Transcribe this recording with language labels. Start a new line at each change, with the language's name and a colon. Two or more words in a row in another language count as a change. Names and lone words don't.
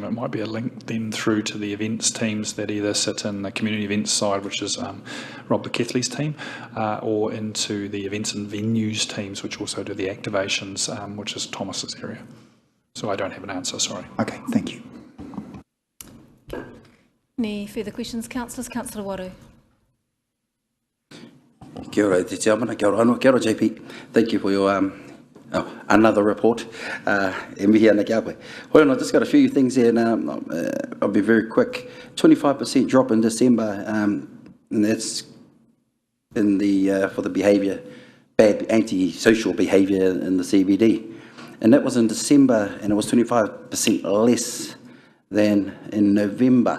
English: It might be a link then through to the events teams that either sit in the community events side, which is Rob Bekethley's team, or into the events and venues teams, which also do the activations, which is Thomas's area. So I don't have an answer, sorry. Okay, thank you. Any further questions, councillors? Councillor Waru.
Māori: Kia ora, te tiamana, kia ora anō, kia ora JP.
English: Thank you for your another report.
Māori: E mihi ana kia koe.
English: Well, I've just got a few things here, and I'll be very quick. 25% drop in December, and that's in the for the behaviour, bad anti-social behaviour in the CBD. And that was in December, and it was 25% less than in November.